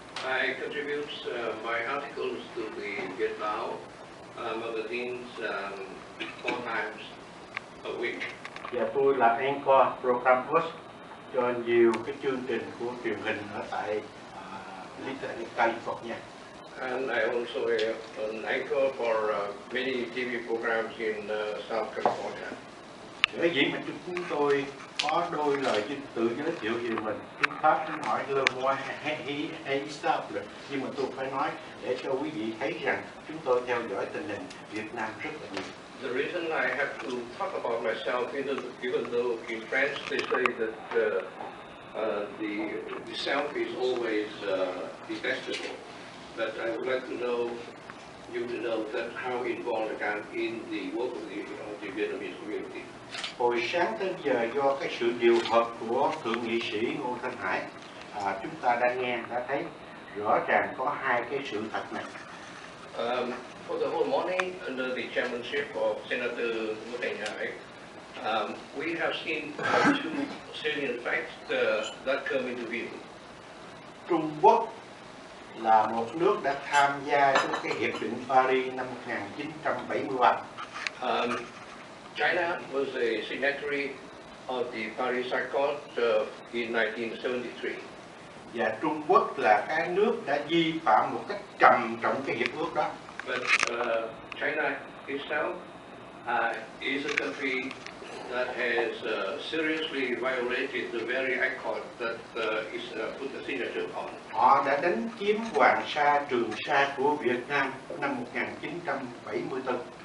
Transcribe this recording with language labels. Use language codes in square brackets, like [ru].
[en] I contribute my articles to the Viet Nam magazines 4 times a week. [vi] Và tôi là [en] anchor program host [vi] cho nhiều cái chương trình của truyền hình ở tại California. [en] And I also an anchor for many TV programs in South California. [vi] Sở dĩ mà chúng tôi có đôi lời tự giới thiệu về mình. Tiếng Pháp nó hỏi [fr] le moi stable, [vi] nhưng mà tôi phải nói để cho quý vị thấy rằng chúng tôi theo dõi tình hình Việt Nam rất là nhiều. [en] The reason I have to talk about myself, even though in French they say that the self is always detestable, but I would like to know you to know that how involved I am in the work of the Vietnamese community. [vi] Hồi sáng tới giờ do cái sự điều hợp của Thượng nghị sĩ Ngô Thanh Hải, chúng ta đã nghe, đã thấy rõ ràng có hai cái sự thật này. [en] For the whole morning, under the chairmanship of Senator Ngô Thanh Hải, we have seen 2 salient facts that come into view. [vi] Trung Quốc là một nước đã tham gia trong cái Hiệp định Paris năm 1973. [en] China was a signatory of the Paris Accord in 1973. [vi] Và Trung Quốc là cái nước đã vi phạm một cách trầm trọng cái hiệp ước đó. [en] But China itself is a country that has seriously violated the very accord that is put the signature on. [vi] Họ đã đánh chiếm Hoàng Sa, Trường Sa của Việt Nam năm 1974.